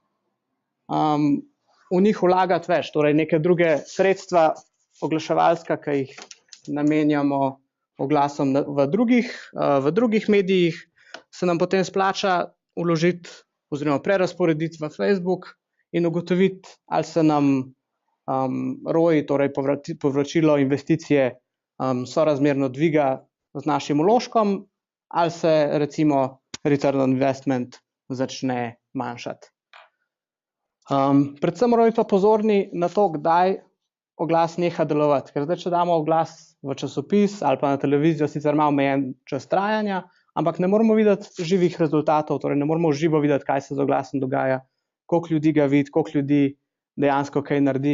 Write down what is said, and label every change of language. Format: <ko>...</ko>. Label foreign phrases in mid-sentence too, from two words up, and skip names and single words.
<sl>v njih vlagati več, torej neke druge sredstva oglaševalska, ki jih namenjamo oglasom v drugih medijih, se nam potem splača vložiti oziroma prerazporediti v Facebook in ugotoviti, ali se nam ROI, torej povračilo investicije, sorazmerno dviga z našim vložkom, ali se recimo</sl> <en>return on investment</en> <sl>začne manjšati. Predvsem moramo biti pa pozorni na to, kdaj oglas neha delovati, ker zdaj, če damo oglas v časopis ali pa na televizijo, sicer ima omejen čas trajanja, ampak ne moramo videti živih rezultatov, torej ne moramo živo videti, kaj se z oglasom dogaja, koliko ljudi ga vidi, koliko ljudi dejansko kaj naredi.</sl>